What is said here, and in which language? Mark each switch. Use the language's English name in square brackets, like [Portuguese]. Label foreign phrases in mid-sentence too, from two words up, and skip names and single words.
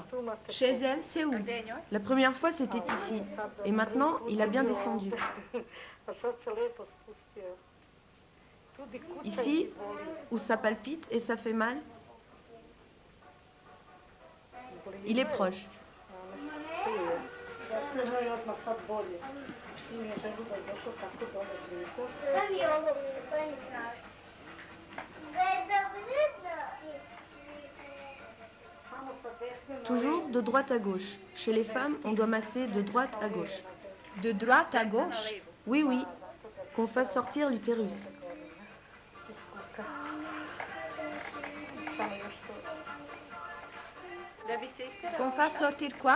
[French] Chez elle, c'est où? La première fois, c'était ici. Et maintenant, il a bien descendu. Ici, où ça palpite et ça fait mal. Il est proche. [Serbian] Da mi ovo to je strašno. [French] Toujours de droite à gauche. Chez les femmes, on doit masser de droite à gauche. De droite à gauche? Oui, oui, qu'on fasse sortir l'utérus. Qu'on fasse sortir quoi?